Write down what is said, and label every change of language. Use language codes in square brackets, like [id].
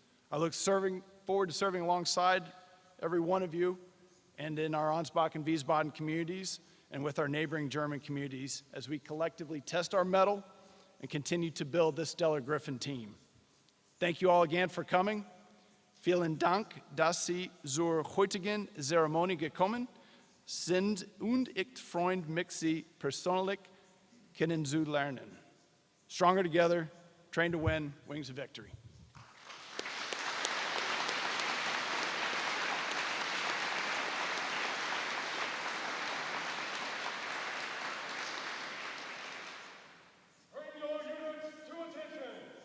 [en] I look forward to serving alongside every one of you and in our Ansbach and Wiesbaden communities and with our neighboring German communities as we collectively test our mettle and continue to build this stellar Griffin team. Thank you all again for coming. [de] Vielen Dank, dass Sie zur heutigen Zeremonie gekommen sind und ich freue mich, Sie persönlich kennenzulernen. [en] Stronger together, trained to win, wings of victory. Bring your units to attention.